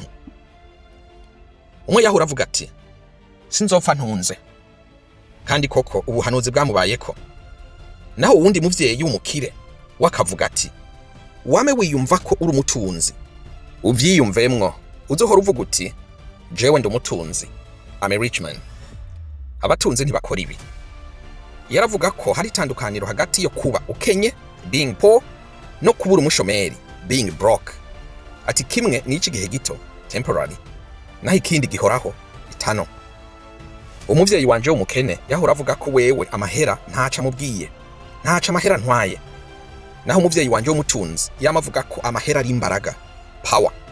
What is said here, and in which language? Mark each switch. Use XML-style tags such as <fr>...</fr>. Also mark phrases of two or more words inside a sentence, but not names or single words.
<rn>Umwe yahura avuga ati, sinzopfa ntunze, kandi koko ubuhanuzi bwamubayeko. Naho uwundi muvyeyi w'umukire wakavuga ati, wame wiyumva ko uri umutunzi, uvyiyumvemwo uzohora uvuga uti jewe ndi umutunzi,</rn> <en>I'm a rich man.</en> <rn>Abatunzi ntibakora ibi. Yaravuga ko hari itandukaniro hagati yo kuba ukenye,</rn> <en>being poor,</en> <rn>no kubura umushomeri,</rn> <en>being broke.</en> <rn>Ati kimwe ni iki gihe gito, temporary, naho ikindi gihoraho, eternal. Umuvyeyi wanje w'umukene yahora avuga ko wewe amahera ntaca mubwiye, ntaca amahera ntwaye. Naho umuvyeyi wanje w'umutunzi yamavuga ko amahera ari imbaraga, power.</rn>